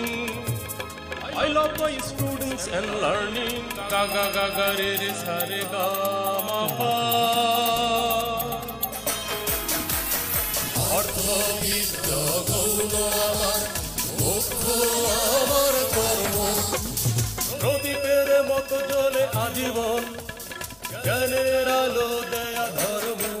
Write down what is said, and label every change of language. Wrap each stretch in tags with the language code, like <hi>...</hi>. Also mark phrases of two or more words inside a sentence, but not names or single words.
<en>I love my students and learning. Ga ga ga ga re re sa re ga ma pa.</en> <bn>অর্থবিদ্যা গৌণ আমার, মুখ্য আমার কর্ম, প্রদীপের মতো জ্বলে আজীবন, জ্ঞানের আলো দেয়া ধর্ম।</bn>